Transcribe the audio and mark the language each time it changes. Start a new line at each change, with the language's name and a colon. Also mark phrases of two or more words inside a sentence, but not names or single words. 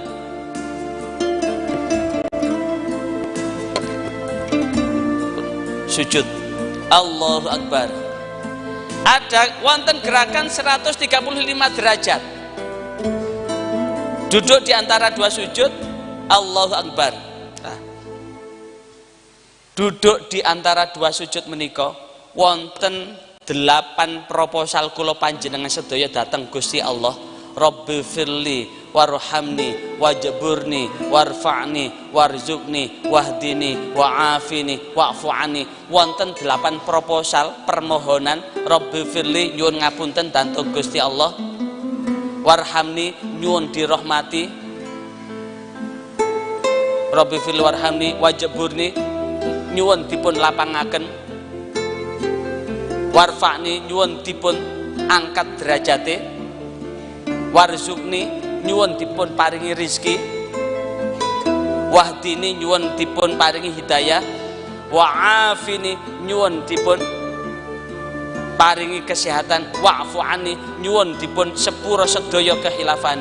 Arabic: Sujud, الله أكبر.
Javanese: Ada wonten gerakan 135 derajat.
Indonesian: Duduk di antara dua sujud,
Arabic: الله أكبر.
Javanese: Nah,
Indonesian: duduk di antara dua sujud
Javanese: menika wonten 8 proposal kula panjenengan sedaya dateng Gusti Allah.
Arabic: رب اغفر لي وارحمني واجبرني وارفعني وارزقني واهدني وعافني واعف عني.
Javanese: Wonten 8 proposal permohonan.
Arabic: رب اغفر لي
Javanese: nyuwun ngapunten dhateng Gusti Allah, warhamni nyuwun dirahmati,
Arabic: رب اغفر لي وارحمني واجبرني
Javanese: nyuwun dipun lapangaken, warfa'ni nyuwun dipun angkat derajate, warzukni nyuwun dipun paringi rizki, wahdini nyuwun dipun paringi hidayah, wa'afini nyuwun dipun paringi kesehatan, wa'fu'ani nyuwun dipun sepura sedaya kehilafane.